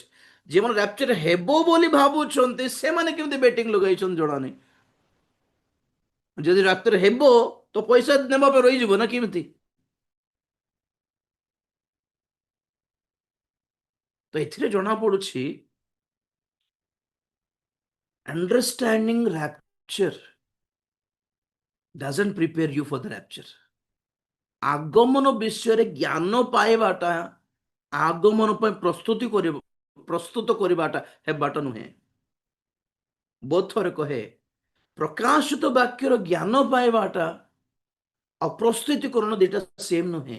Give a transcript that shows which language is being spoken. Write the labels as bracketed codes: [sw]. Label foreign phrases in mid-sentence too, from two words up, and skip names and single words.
[or] ଯେଉଁମାନେ ରାପଚର ହେବ ବୋଲି ଭାବୁଛନ୍ତି ସେମାନେ କେମିତି ବେଟିଂ ଲଗାଇଛନ୍ତି ଜଣା ନାହିଁ। ଯଦି ରାପଚର ହେବ ତ ପଇସା ନେବା ପାଇଁ ରହିଯିବ ନା କେମିତି? ତ ଏଥିରେ ଜଣା ପଡୁଛି [en] understanding rapture doesn't prepare you for the rapture. [or] ଆଗମନ ବିଷୟରେ ଜ୍ଞାନ ପାଇବାଟା ଆଗମନ ପାଇଁ ପ୍ରସ୍ତୁତ କରିବାଟା ହେବାଟା ନୁହେଁ। ବହୁତ ଥରେ କହେ ପ୍ରକାଶିତ ବାକ୍ୟର ଜ୍ଞାନ ପାଇବାଟା ଆଉ ପ୍ରସ୍ତୁତିକରଣ ଦିଟା ସେମ୍ ନୁହେଁ।